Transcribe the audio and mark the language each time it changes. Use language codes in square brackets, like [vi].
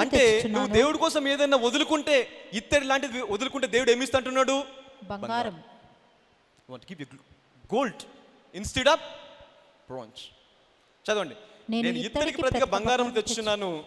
[te] అంటే నువ్వు దేవుడి కోసం ఏదైనా వదులుకుంటే, ఇత్తడి లాంటిది వదులుకుంటే దేవుడు ఏమి ఇస్తాంటున్నాడు? బంగారం. [en] You want to give you gold instead of bronze. [te] చదవండి. నేను ఇత్తడికి ప్రతిగా బంగారం తెచ్చున్నాను,